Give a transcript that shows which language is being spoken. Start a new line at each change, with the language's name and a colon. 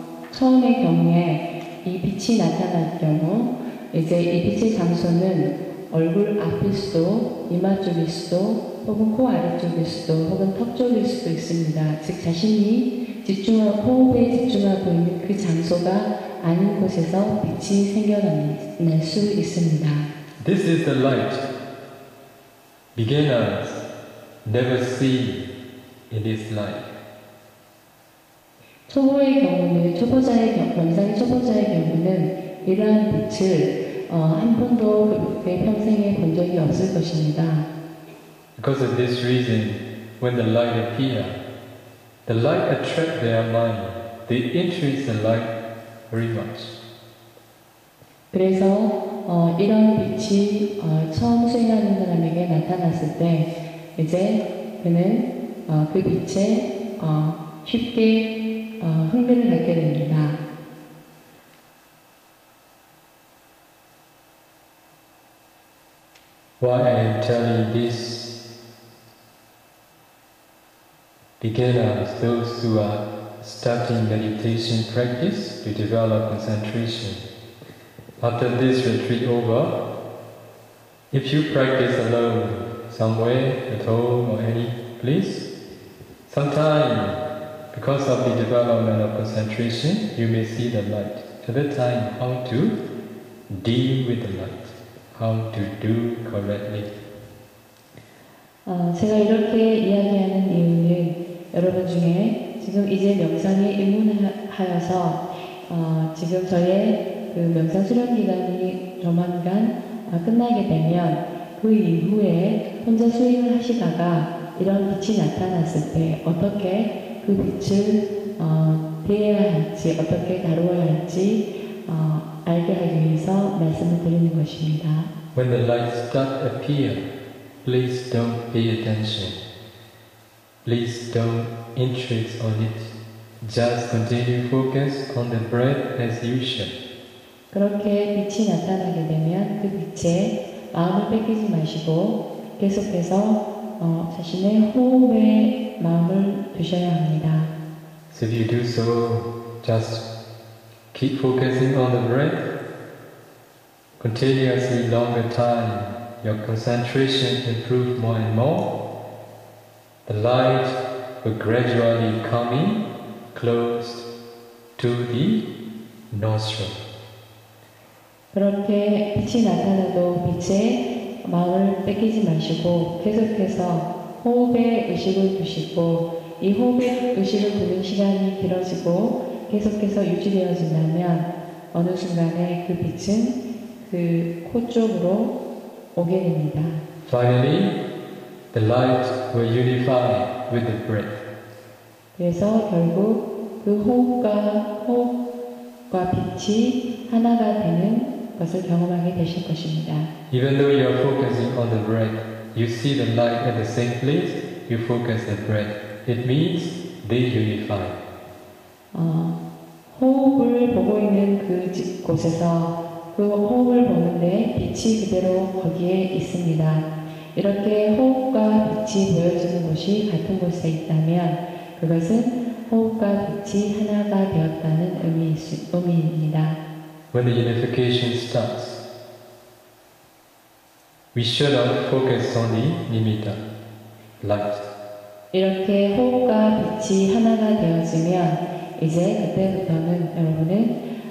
Korean: 처음의 경우에 이 빛이 나타날 경우 이제 이 빛의 장소는 얼굴 앞일 수도, 이마 쪽일 수도, 혹은 코 아래쪽일 수도, 혹은 턱 쪽일 수도 있습니다. 즉 자신이 호흡에 집중하고 있는 그 장소가 아닌 곳에서 빛이 생겨날 수 있습니다.
English: This is the light beginners never see in this life.
Korean: 초보의 경우는 명상의 초보자의 경우는 이러한 빛을 한 번도 그의 평생에 본 적이 없을 것입니다.
English: Because of this reason, when the light appears, the light attracts their mind. They interest the light very much.
Korean: 그래서 이런 빛이 처음 수행하는 사람에게 나타났을 때 이제 그는 그 빛에 쉽게 흥미를 갖게 됩니다.
English: Why I am telling this? Beginners, those who are starting meditation practice to develop concentration. After this retreat over, if you practice alone, somewhere, at home or any place, sometime because of the development of concentration, you may see the light. At that time, how to deal with the light, how to do correctly.
Korean: 제가 이렇게 이야기하는 이유는 여러분 중에 지금 이제 명상에 입문하여서 지금 저의 그 명상 수련 기간이 조만간 끝나게 되면 그 이후에 혼자 수행을 하시다가 이런 빛이 나타났을 때 어떻게 그 빛을 대해야 할지, 어떻게 다루어야 할지 알게 하기 위해서 말씀을 드리는 것입니다.
English: When the light starts to appear, please don't pay attention. Please don't interest on it. Just continue focus on the breath as usual.
Korean: 그렇게 빛이 나타나게 되면 그 빛에 마음을 뺏기지 마시고 계속해서 자신의 호흡에 마음을 두셔야 합니다.
English: So if you do so, just keep focusing on the breath. Continuously longer time, your concentration improves more and more. The light will gradually come in close to the nostril.
Korean: 그렇게 빛이 나타나도 빛에 마음을 뺏기지 마시고 계속해서 호흡에 의식을 두시고 이 호흡에 의식을 두는 시간이 길어지고 계속해서 유지되어진다면 어느 순간에 그 빛은 그 코 쪽으로 오게 됩니다.
English: Finally, the light will unify with the breath.
Korean: 그래서 결국 그 호흡과 빛이 하나가 되는 것을 경험하게 되실 것입니다.
English: Even though you are focusing on the breath, you see the light at the same place, you focus the breath. It means they unify.
Korean: 호흡을 보고 있는 그 곳에서 그 호흡을 보는데 빛이 그대로 거기에 있습니다. 이렇게 호흡과 빛이 보여지는 곳이 같은 곳에 있다면 그것은 호흡과 빛이 하나가 되었다는 의미입니다.
English: When the unification starts, we should not focus on the nimitta, light.
Korean: 이렇게 호흡과 빛이 하나가 되어지면 이제 그때부터는 여러분은